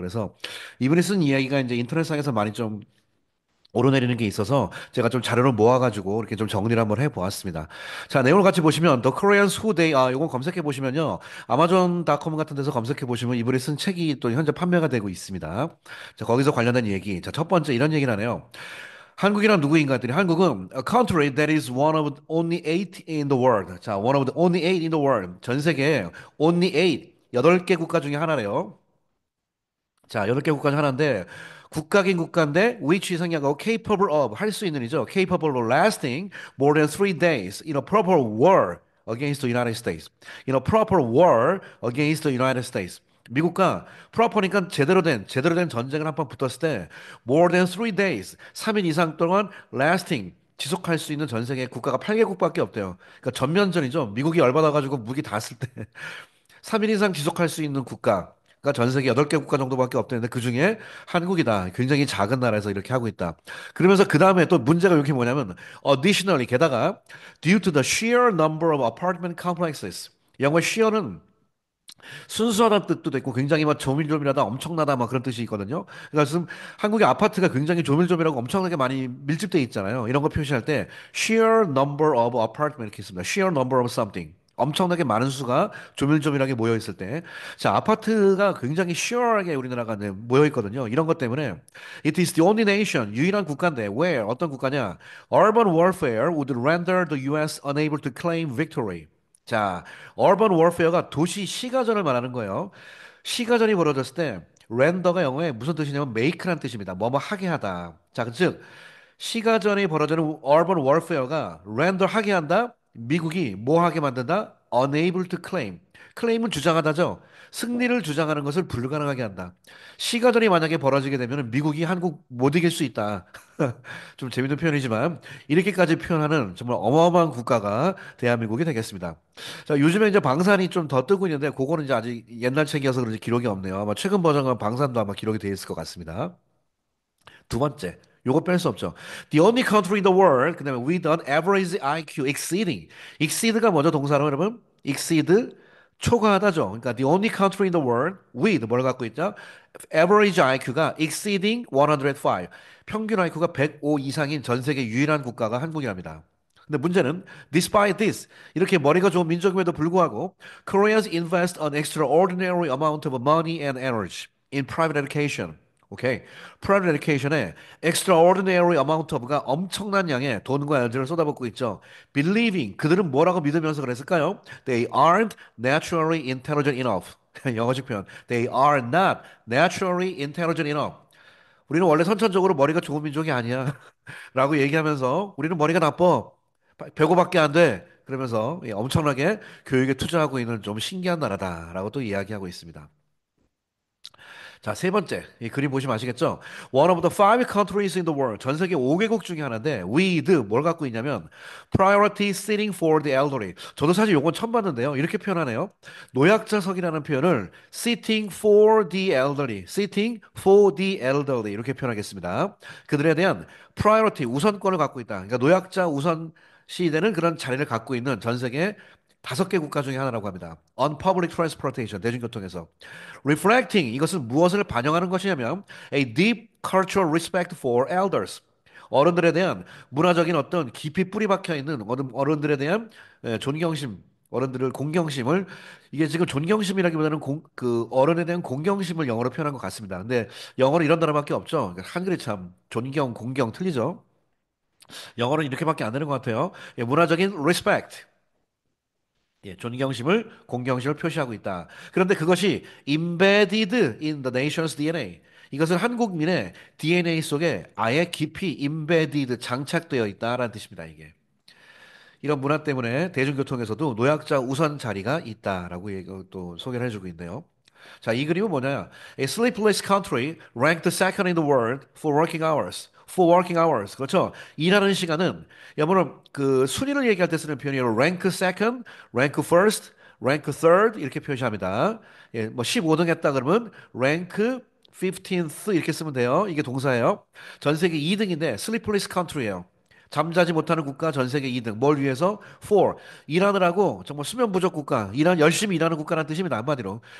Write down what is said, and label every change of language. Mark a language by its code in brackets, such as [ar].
[ko] 그래서 이분이 쓴 이야기가 이제 인터넷상에서 많이 좀 오르내리는 게 있어서 제가 좀 자료를 모아가지고 이렇게 좀 정리를 한번 해보았습니다. 자, 내용을 같이 보시면 The Koreans Who They Are 요거 검색해 보시면요. 아마존닷컴 같은 데서 검색해 보시면 이분이 쓴 책이 또 현재 판매가 되고 있습니다. 자, 거기서 관련된 얘기. 자, 첫 번째 이런 얘기를 하네요. 한국이란 누구인가 했더니 한국은 [en] a country that is one of only eight in the world. 자, one of the only eight in the world. [ko] 전 세계에 [en] only eight, [ko] 8개 국가 중에 하나래요. 자, 8개 국가 중 하나인데 국가긴 국가인데 which 생략하고 [en] capable of [ko] 할 수 있는이죠. [en] capable of lasting more than 3 days in a proper war against the United States. In a proper war against the United States. [ko] 미국과 proper니까 제대로 된 전쟁을 한 번 붙었을 때 [en] more than 3 days [ko] 3일 이상 동안 lasting 지속할 수 있는 전 세계 국가가 8개국밖에 없대요. 그러니까 전면전이죠. 미국이 열받아가지고 무기 다 쓸 때 3일 이상 지속할 수 있는 국가가 전 세계 8개 국가 정도밖에 없다는데 그중에 한국이다. 굉장히 작은 나라에서 이렇게 하고 있다. 그러면서 그 다음에 또 문제가 여기 뭐냐면 additionally 게다가 [en] due to the sheer number of apartment complexes [ko] 영어 sheer는 순수하다는 뜻도 있고 굉장히 막 조밀조밀하다 엄청나다 막 그런 뜻이 있거든요. 그러니까 지금 한국의 아파트가 굉장히 조밀조밀하고 엄청나게 많이 밀집돼 있잖아요. 이런 거 표시할 때 [en] sheer number of apartment [ko] 이렇게 있습니다. [en] sheer number of something. [ko] 엄청나게 많은 수가 조밀조밀하게 모여 있을 때, 자, 아파트가 굉장히 sheer하게 우리나라가 네, 모여 있거든요. 이런 것 때문에 [en] it is the only nation [ko] 유일한 국가인데 where 어떤 국가냐? [en] Urban warfare would render the U.S. unable to claim victory. [ko] 자, urban warfare가 도시 시가전을 말하는 거예요. 시가전이 벌어졌을 때 렌더가 영어에 무슨 뜻이냐면 make란 뜻입니다. 뭐뭐 하게 하다. 자, 즉 시가전이 벌어지는 urban warfare가 렌더 하게 한다. 미국이 뭐 하게 만든다? [en] unable to claim. [ko] claim은 주장하다죠. 승리를 주장하는 것을 불가능하게 한다. 시가전이 만약에 벌어지게 되면 미국이 한국 못 이길 수 있다. 좀 재밌는 표현이지만 이렇게까지 표현하는 정말 어마어마한 국가가 대한민국이 되겠습니다. 자, 요즘에 이제 방산이 좀 더 뜨고 있는데 그거는 이제 아직 옛날 책이어서 그런지 기록이 없네요. 아마 최근 버전은 방산도 아마 기록이 돼 있을 것 같습니다. 두 번째, 요거 뺄 수 없죠. [en] The only country in the world, 그다음에 with an average IQ exceeding. [ko] exceed가 뭐죠? 동사로 여러분? exceed 초과하다죠. [en] 그러니까 the only country in the world with [ko] 뭘 갖고 있죠? [en] average IQ가 exceeding 105. [ko] 평균 IQ가 105 이상인 전 세계 유일한 국가가 한국이랍니다. [en] 근데 문제는 despite this [ko] 이렇게 머리가 좋은 민족임에도 불구하고 [en] Koreans invest an extraordinary amount of money and energy in private education. [ko] 오케이. private education에 [en] extraordinary amount of [ko] 가 엄청난 양의 돈과 에너지를 쏟아붓고 있죠. believing 그들은 뭐라고 믿으면서 그랬을까요? [en] They aren't naturally intelligent enough. [ko] 영어식 표현. [en] They are not naturally intelligent enough. [ko] 우리는 원래 선천적으로 머리가 좋은 민족이 아니야. 라고 얘기하면서 우리는 머리가 나빠. 105밖에 안 돼. 그러면서 엄청나게 교육에 투자하고 있는 좀 신기한 나라다라고 또 이야기하고 있습니다. 자, 세 번째. 이 그림 보시면 아시겠죠? [en] One of the five countries in the world. [ko] 전 세계 5개국 중에 하나인데, with 뭘 갖고 있냐면, [en] priority sitting for the elderly. [ko] 저도 사실 요건 처음 봤는데요. 이렇게 표현하네요. 노약자석이라는 표현을 [en] sitting for the elderly, [ko] sitting for the elderly 이렇게 표현하겠습니다. 그들에 대한 priority, 우선권을 갖고 있다. 그러니까 노약자 우선 시되는 그런 자리를 갖고 있는 전 세계 5개 국가 중에 하나라고 합니다. [en] On public transportation, 대중교통에서. Reflecting, [ko] 이것은 무엇을 반영하는 것이냐면 [en] a deep cultural respect for elders. [ko] 어른들에 대한 문화적인 어떤 깊이 뿌리 박혀 있는 어른들에 대한 존경심, 어른들을 공경심을 이게 지금 존경심이라기보다는 그 어른에 대한 공경심을 영어로 표현한 것 같습니다. 근데 영어로 이런 단어밖에 없죠. 그러니까 한글이 참 존경, 공경 틀리죠. 영어는 이렇게밖에 안 되는 것 같아요. 예, 문화적인 respect. 예, 존경심을, 공경심을 표시하고 있다. [en] 그런데 그것이 embedded in the nation's DNA. [ko] 이것은 한국민의 DNA 속에 아예 깊이 [en] embedded, [ko] 장착되어 있다라는 뜻입니다, 이게. 이런 문화 때문에 대중교통에서도 노약자 우선 자리가 있다라고 또 소개를 해주고 있네요. 자, 이 그림은 뭐냐? [en] A sleepless country ranked second in the world for working hours. For working hours. 그렇죠? [ko] 일하는 시간은 여러분 그 순위를 얘기할 때 쓰는 표현이에요. [en] rank second, rank first, rank third [ko] 이렇게 표시합니다. 예, 뭐 15등 했다 그러면 rank 15th 이렇게 쓰면 돼요. 이게 동사예요. 전 세계 2등인데 [en] sleepless country [ko] 예요. 잠자지 못하는 국가 전 세계 2등. 뭘 위해서? For. 일하느라고 정말 수면 부족 국가. 열심히 일하는 국가라는 뜻입니다. 한마디로.